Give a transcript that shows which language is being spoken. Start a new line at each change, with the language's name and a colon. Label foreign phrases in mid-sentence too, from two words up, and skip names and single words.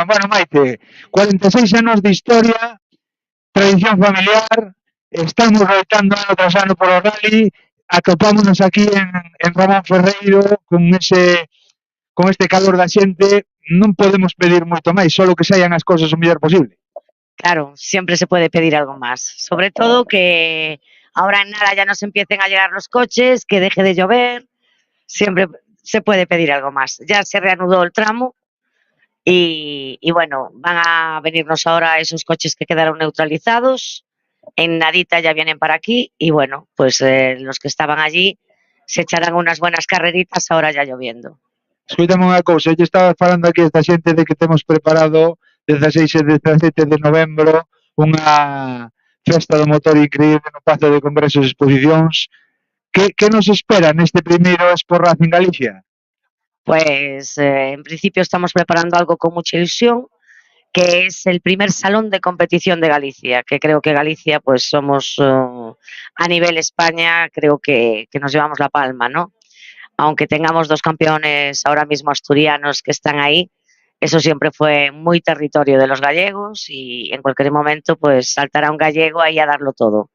Galician: Bueno, Maite, 46 anos de historia, tradición familiar, estamos loitando ano tras ano polo rally, atopámonos aquí en Ramón Ferreiro con este calor da xente, non podemos pedir moito máis, solo que saian as cousas o mellor posible.
Spanish: Claro, siempre se puede pedir algo más. Sobre todo que ahora en nada ya nos empiecen a llegar los coches, que deje de llover, siempre se puede pedir algo más. Ya se reanudó el tramo y bueno, van a venirnos ahora esos coches que quedaron neutralizados. En nadita ya vienen para aquí y bueno, pues los que estaban allí se echarán unas buenas carreritas ahora ya lloviendo.
Galician: Escoitame unha cousa, eu estaba falando aquí esta xente de que temos preparado 16 e 17 de novembro unha festa do motor increíble no Pazo de Congresos e Exposicións. Que nos espera neste primeiro Expo Racing Galicia?
Spanish: Pues en principio estamos preparando algo con mucha ilusión, que es el primer salón de competición de Galicia, que creo que Galicia pues somos a nivel España, creo que nos llevamos la palma, ¿no? Aunque tengamos dos campeones ahora mismo asturianos que están ahí, eso siempre fue muy territorio de los gallegos y en cualquier momento pues saltará un gallego ahí a darlo todo.